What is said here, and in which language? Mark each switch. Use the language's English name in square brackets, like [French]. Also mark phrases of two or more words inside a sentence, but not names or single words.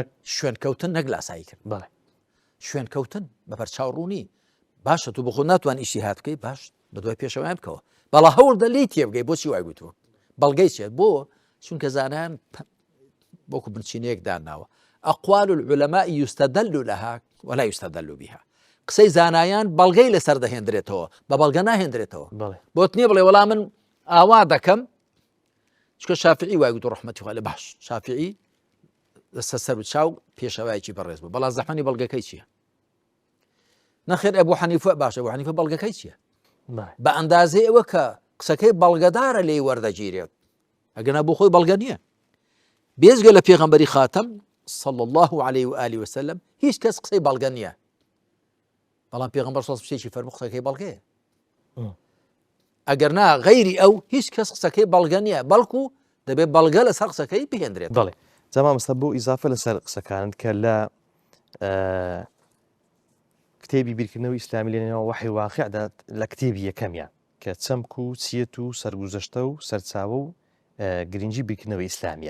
[Central Kurdish] شوێنکەوتن نەک لاسایی کرد بەڵێ شوێنکەوتن بە بەرچاوڕوونی باشە تو بخۆ ناتوان ئیشی هات بکەی باش بە دوای پێشەوەیان بکەوە بەڵا هەوڵ دەلی تێبگەی بۆچی وای گوتووە بەڵگەی چێت بۆ چونکە زانان بۆکو بنچینەیەک داناوە [Arabic] ئەقوال العلماء يستدل لها ولا يستدل بها [Central Kurdish] قسەی زانایان بەڵگەی لەسەر دەهێنرێتەوە بە بەڵگە ناهێنرێتەوە بەڵێ بۆت نییە بڵێ وەڵام من ئاوا دەکەم چکە شافعی وای گوتو ڕەحمەتی خوا لێ باش شافعی لەسەر سەر و چاو پێشەوایکی بەڕێز بوو بەڵام زەحمەنی بەڵگەکەی چییە نەخێر ئەبوو حەنیفە باشە ئەبوو حەنیفە بەڵگەکەی چییە بەڵێ بە ئەندازەی ئەوە کە قسەکەی بەڵگەدارە لێی وەردەگیرێت ئەگەنا بۆ خۆی بەڵگە نییە بێزگە لە پێغەمبەری خاتەم [Arabic] صلى الله عليه وآله وسلم [Central Kurdish] هیچ کەس قسەی بەڵگە نییە بەڵام پێغەمبەر صلی شتێکی فەرموو قسەکەی بەڵگەیە ئەگەر نا غەیری ئەو هیچ کەس قسەکەی بەڵگە نییە بەڵکو دەبێت بەڵگە لەسەر قسەکەی بهێنرێت بەڵێ جەماعە مەستە بۆ ئیزافە لەسەر قسەکانت کە لە کتێبی بیرکردنەوەی ئیسلامی لێنەوە وحی واقعدا لە کتێبی یەکەمیان کە چەمک و چیەت و سەرگوزەشتە و سەرچاوە و گرنگی بیرکردنەوەی ئیسلامیە